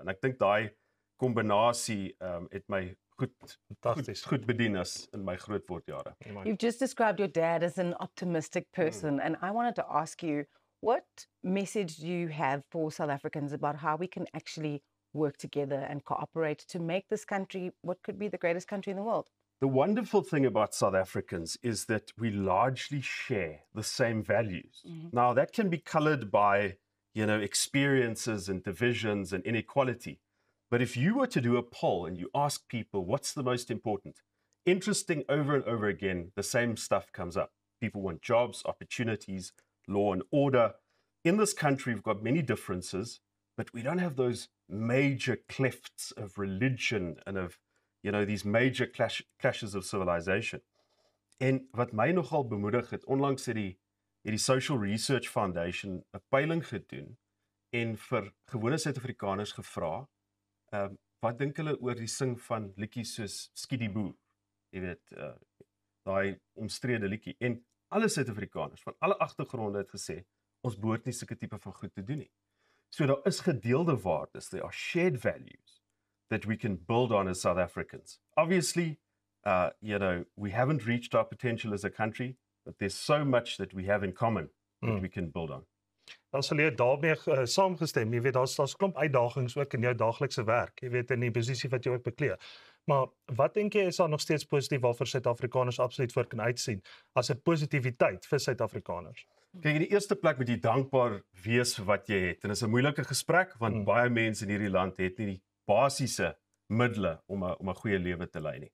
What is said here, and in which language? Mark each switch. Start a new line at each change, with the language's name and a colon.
Afrikaans: En ek dink daai kombinasie het my goed bedien as in my grootwordjare.
English: You've just described your dad as an optimistic person, and I wanted to ask you, what message do you have for South Africans about how we can actually work together and cooperate to make this country what could be the greatest country in the world? The wonderful thing about South Africans is that we largely share the same values. Now, that can be colored by, experiences and divisions and inequality. But if you were to do a poll and you ask people what's the most important, interesting over and over again, the same stuff comes up. People want jobs, opportunities, law and order. In this country, we've got many differences, but we don't have those major clefts of religion and of, these major clashes of civilization.
Afrikaans: En wat my nogal bemoedig het, onlangs het die Social Research Foundation 'n peiling gedoen en vir gewone Suid-Afrikaners gevra, wat dink hulle oor die sing van liedjies soos Skiddy Boo? Jy weet, daai omstrede liedjie. En alle Suid-Afrikaners van alle agtergronde het gesê, ons behoort nie sulke tipe van goed te doen nie. So daar is gedeelde waardes,
English: there are shared values that we can build on as South Africans. Obviously, we haven't reached our potential as a country, but there's so much that we have in common that we can build on.
Afrikaans: Dan sal jy daarmee saamgestem. Jy weet daar's klomp uitdagings ook in jou daaglikse werk. Jy weet in die posisie wat jy ook beklee. Maar wat dink jy is daar nog steeds positief waarvoor Suid-Afrikaners absoluut voor kan uitsien as 'n positiwiteit vir Suid-Afrikaners? Kyk, in die eerste plek moet jy dankbaar wees vir wat jy het. En dit is 'n moeilike gesprek want baie mense in hierdie land het nie die basiese middele om 'n goeie lewe te lei nie.